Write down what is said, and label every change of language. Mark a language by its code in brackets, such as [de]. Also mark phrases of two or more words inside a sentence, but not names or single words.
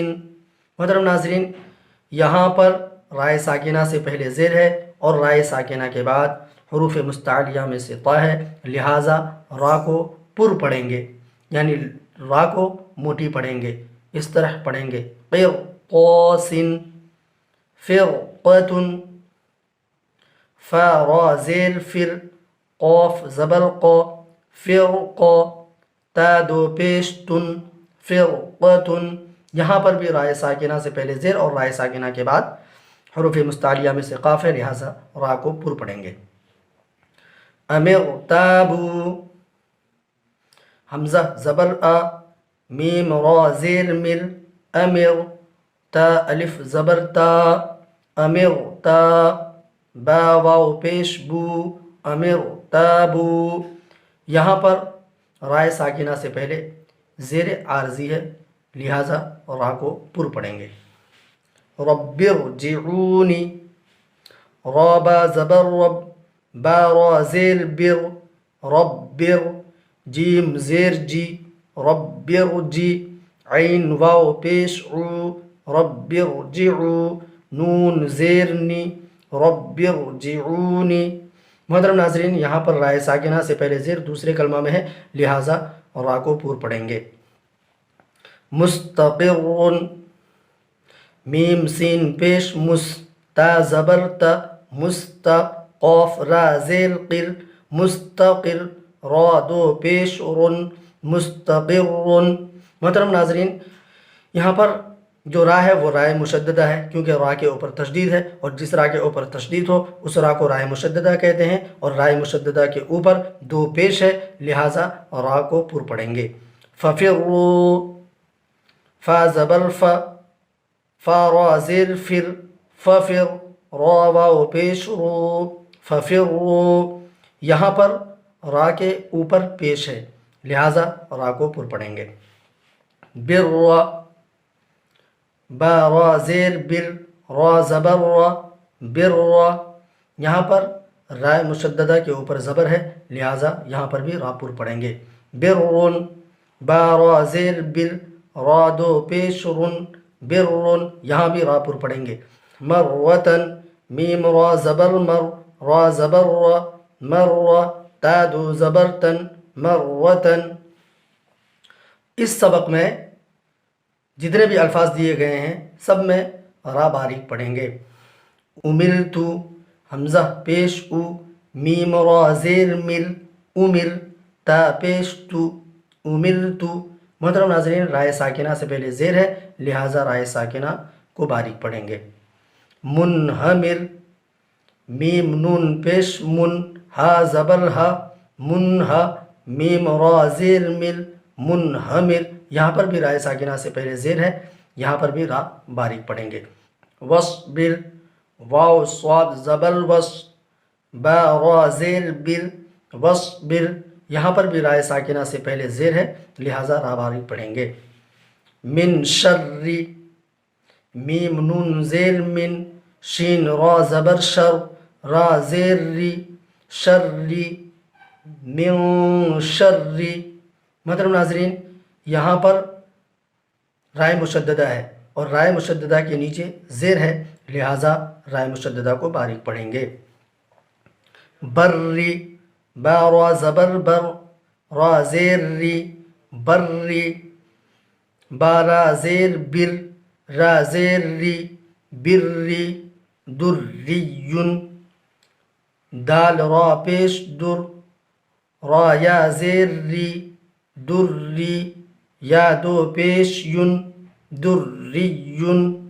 [ur] محترم ناظرین، یہاں پر رائے ساکنہ سے پہلے زیر ہے اور رائے ساکنہ کے بعد حروف مستعلیہ میں سے تا ہے، لہٰذا را کو پر پڑھیں گے یعنی را کو موٹی پڑھیں گے. اس طرح پڑھیں گے قرطاسن. فرقتن، فا را زیر فر، قاف زبر قا، فرقا, تا دو پیش تن فرقتن، یہاں پر بھی رائے ساکنہ سے پہلے زیر اور رائے ساکنہ کے بعد حروف مستعلیہ میں سے قاف ہے، لہٰذا را کو پر پڑھیں گے۔ امرتابو، حمزہ زبر آ، میم را زیر مر، امر، تا الف زبر تا، امر تا، با واو پیش بو، امر تابو، یہاں پر رائے ساکنہ سے پہلے زیر عارضی ہے، لہٰذا را کو پر پڑھیں گے۔ رب ارجعونی، را با زبر رب، با را زیر بر، رب جیم زیر جی، رب ارجی، عین واو پیش عو، رب ارجعو، نون زیر نی، رب ارجعونی۔ محترم ناظرین، یہاں پر رائے ساکنہ سے پہلے زیر دوسرے کلمہ میں ہے، لہٰذا را کو پور پڑھیں گے۔ مستقر، میم سین پیش مس، تا زبر تا، مست، قاف را زیر قر، مستقر، را دو پیش رن، مستقر۔ محترم ناظرین، یہاں پر جو را ہے وہ رائے مشددہ ہے، کیونکہ را کے اوپر تشدید ہے، اور جس را کے اوپر تشدید ہو اس را کو رائے مشددہ کہتے ہیں، اور رائے مشددہ کے اوپر دو پیش ہے، لہٰذا را کو پر پڑھیں گے۔ ففروا، فا زبر فا، فا را زیر فر، ففر، را واو پیش رو، ففروا، یہاں پر را کے اوپر پیش ہے، لہٰذا را کو پر پڑھیں گے۔ بر، با را زیر بر، را زبر را، بر، یہاں پر رائے مشددہ کے اوپر زبر ہے، لہٰذا یہاں پر بھی را پر پڑھیں گے۔ برن، با را زیر بر، را دو پیش رن، برن، یہاں بھی را پر پڑھیں گے۔ مروتن، میم را زبر مر، را زبر را، مر، تا دو زبر تن، مروتن۔ اس سبق میں جتنے بھی الفاظ دیے گئے ہیں سب میں را باریک پڑھیں گے۔ امرتو، حمزہ پیش او، میم را زیر مر، امر، تا پیش تو، امرتو۔ محترم ناظرین، رائے ساکنہ سے پہلے زیر ہے، لہٰذا رائے ساکنہ کو باریک پڑھیں گے۔ منہمر، میم نون پیش من، ہا زبر ہا، منہا، میم را زیر مر، منہمر، یہاں پر بھی رائے ساکنہ سے پہلے زیر ہے، یہاں پر بھی را باریک پڑھیں گے۔ وصبر، واو صاد زبر وص، با را زیر بر، وصبر، یہاں پر بھی رائے ساکنہ سے پہلے زیر ہے، لہٰذا را باریک پڑھیں گے۔ من شر، میم نون زیر من، شین را زبر شر، را زیر ری، شری، من شری۔ محترم ناظرین، یہاں پر رائے مشددہ ہے اور رائے مشددہ کے نیچے زیر ہے، لہٰذا رائے مشددہ کو باریک پڑھیں گے۔ بری، با را زبر بر، را زیر ری، بری، با را زیر بر، را زیر ری، بری، دریون، دال را پیش در، را یا زیر ری، دری، یا دو پیش یون، دریون۔